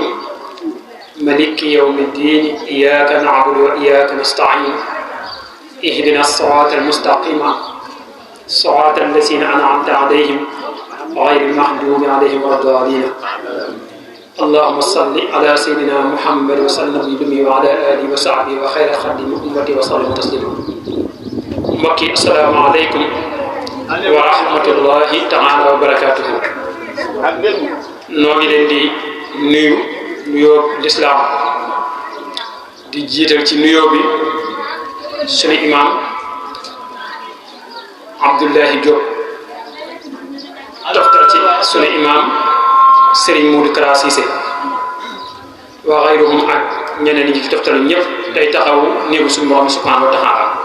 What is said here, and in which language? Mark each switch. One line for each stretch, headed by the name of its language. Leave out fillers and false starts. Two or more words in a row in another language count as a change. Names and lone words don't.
Arabic: ملك يوم الدين إياك نعبد وإياك نستعين اهدنا الصراط المستقيم صراط الذين أنعمت عليهم غير المغضوب عليهم ولا الضالين اللهم صل على سيدنا محمد وسلم وعلى آله وصحبه وخير خدم أمتي وسلم تسليما. mbokki السلام عليكم ورحمة الله تعالى وبركاته.
Wolof: noo ngi leen di nuyoo lislaam di jiital ci nuyoo bi sunu imaam Abdullahi Diop toftal ci sunu imaam Serigne Modou Kara Cissé
Arabic: وخيرهم
Wolof: ak ñeneen ñi ci toftalu ñëpp tey taxawu néegu suñu borom
Arabic: سبحانه وتعالى.